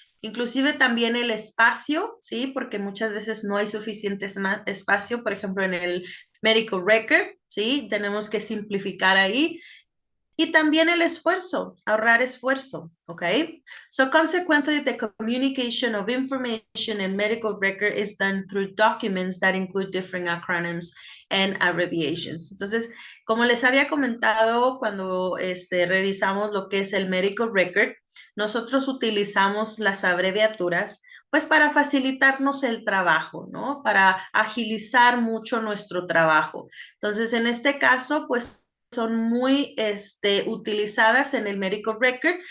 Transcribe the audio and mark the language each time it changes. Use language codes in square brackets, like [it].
[es] Inclusive también el espacio, ¿sí? Porque muchas veces no hay suficiente espacio, por ejemplo, en el medical record, ¿sí? Tenemos que simplificar ahí. Y también el esfuerzo, ahorrar esfuerzo, ¿ok? [en] So consequently, the communication of information in medical record is done through documents that include different acronyms and abbreviations. [es] Entonces, como les había comentado cuando revisamos lo que es el medical record, nosotros utilizamos las abreviaturas pues para facilitarnos el trabajo, ¿no? Para agilizar mucho nuestro trabajo. Entonces, en este caso, pues son muy utilizadas en el medical record.